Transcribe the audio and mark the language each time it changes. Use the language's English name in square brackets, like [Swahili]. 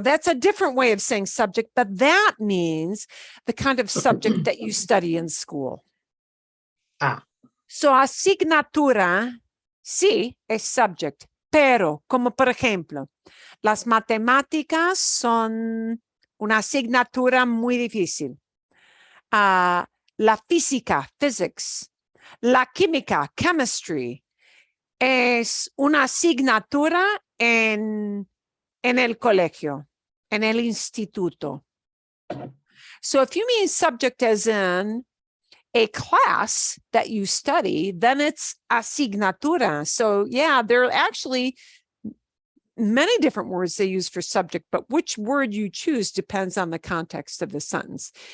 [English] That's a different way of saying subject, but that means the kind of subject that you study in school. [Spanish] So asignatura, sí, es subject, pero como por ejemplo, las matemáticas son una asignatura muy difícil. La física, physics, la química, chemistry, es una asignatura en el colegio, en el instituto. [English] So if you mean subject as in a class that you study, then it's asignatura. So yeah, there are actually many different words they use for subject, but which word you choose depends on the context of the sentence.